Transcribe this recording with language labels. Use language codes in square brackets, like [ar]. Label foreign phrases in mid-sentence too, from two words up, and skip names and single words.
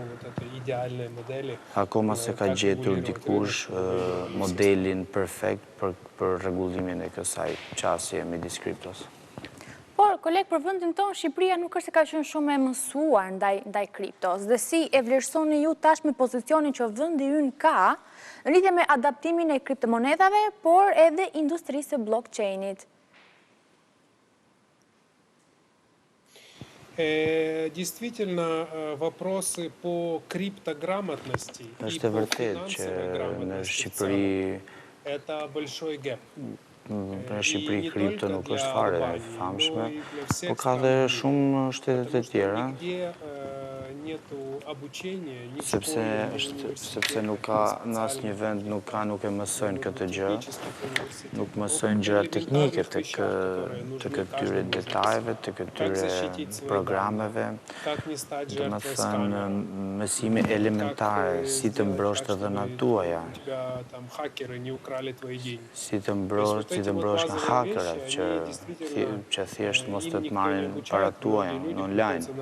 [sq] Akoma se ka gjetur dikush modelin perfekt për rregullimin e kësaj qasje midis kriptos. Por, koleg, për vendin tonë, Shqipëria nuk është se ka qenë shumë e mësuar ndaj kriptos. Dhe si e vlerësoni ju tashmë pozicionin që vendi ynë ka në lidhje me adaptimin e kriptomonedave, por edhe industrisë së blockchainit? [ru] Действительно, вопросы по криптограмотности и по финансовой грамотности это большой гэп. [sq] Në Shqipëri kripto nuk është fare famshme, por ka dhe shumë shtetet e tjera, sepse nuk ka në asnjë vend nuk e mësojnë këtë gjë, nuk mësojnë gjëra teknike të këtyre detajeve, të këtyre programeve, domethënë mësime elementare, si të mbrosh të dhënat tuaja, si të mbrosh nga hakerat që thjesht mos të marrin paratë tuaja në online.